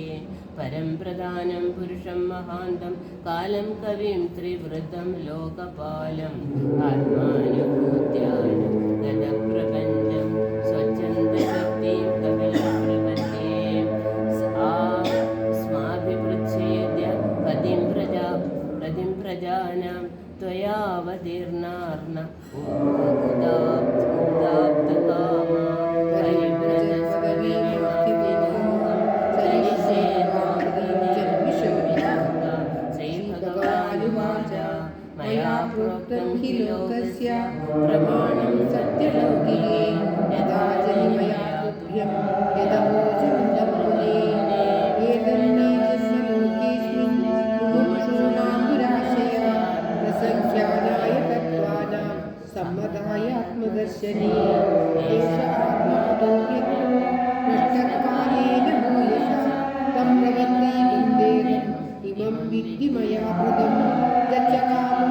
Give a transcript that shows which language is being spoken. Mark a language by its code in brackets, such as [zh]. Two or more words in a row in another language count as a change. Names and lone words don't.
[sa] പരം പ്രധാനം പുരുഷം മഹാന്തം കാലം കവിം ത്രിവൃതം ലോകപാലം ആത്മാനുഭൂത്യാനം ഗതപ്രപഞ്ചം സ്വച്ഛന്ദശക്തിം കപിലം പ്രപദ്യേ സ്മാഭിപൃച്ഛേദ്യ പതിം പ്രജാനാം ത്വയാവതീർണാർണ ഉദാപ്തകാമാ मया प्रोक्तं हि लोकस्य प्रमाणं सत्यलौकिके यदा जनिमया तुभ्यं यदवोचमुदमुने एतन्नेतस्य लोकेऽस्मिन् मुमुक्षूणां दुराशया प्रसङ्ख्यानाय तत्त्वानां सम्मताय आत्मदर्शने एष आत्मादो यतो नष्टकालेन भूयशः तं प्रवन्देयं देहम् इमं विद्धि मया कृतं गच्छकामं